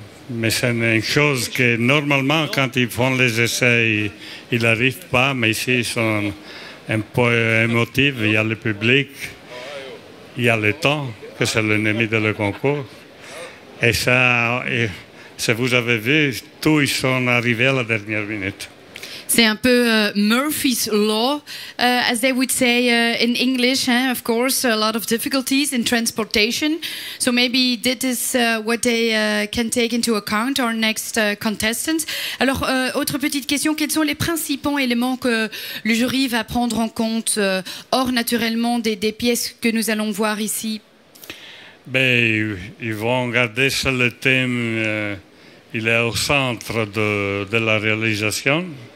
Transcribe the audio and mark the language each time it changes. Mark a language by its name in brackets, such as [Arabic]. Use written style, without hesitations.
[French] Mais c'est une chose que normalement, quand ils font les essais, ils n'arrivent pas. Mais ici, ils sont un peu émotifs. Il y a le public, il y a le temps, que c'est l'ennemi de le concours. Et ça... Si vous avez vu, tous ils sont arrivés à la dernière minute. C'est un peu [English] Murphy's Law, as they would say in English, of course, a lot of difficulties in transportation. So maybe that is what they can take into account, our next contestants. [French] Alors, autre petite question, quels sont les principaux éléments que le jury va prendre en compte, hors naturellement des pièces que nous allons voir ici? Ben, ils vont regarder sur le thème, il est au centre de la réalisation.